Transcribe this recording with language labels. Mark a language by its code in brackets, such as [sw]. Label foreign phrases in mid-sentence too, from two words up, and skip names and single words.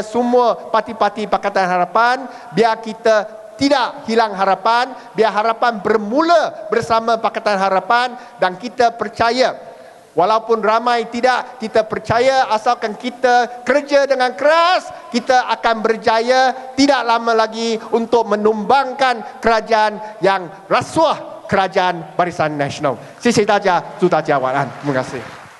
[ms] semua parti-parti Pakatan Harapan, biar kita tidak hilang harapan, biar harapan bermula bersama Pakatan Harapan, dan kita percaya walaupun ramai tidak, kita percaya asalkan kita kerja dengan keras, kita akan berjaya tidak lama lagi untuk menumbangkan kerajaan yang rasuah, kerajaan Barisan Nasional. [zh] 谢谢大家，祝大家晚安， [ms] terima kasih.